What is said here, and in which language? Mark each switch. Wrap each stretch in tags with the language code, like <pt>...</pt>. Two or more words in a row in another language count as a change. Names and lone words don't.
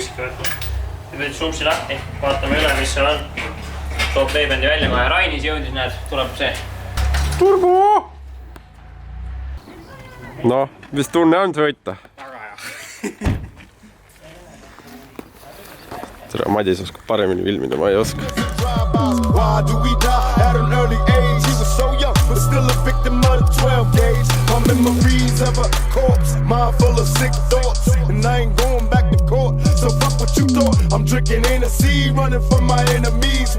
<et>Nüüd sumpsi lahti. Vaatame üle, mis seal on. toob veebendi välja kohe. Rainis jõudis, näed, tuleb see. Turbo! Noh, mis tunne on sõita? Väga hea. Tere, Madis oskab paremini filmida, ma ei oska.</et> <en>Why do we die at an early age? He was so young, but still a victim of the 12 gauge. My memories of a corpse, mind full of sick thoughts. And I ain't going back to court, so fuck what you thought. I'm drinking Hennessy, running from my enemies.</en>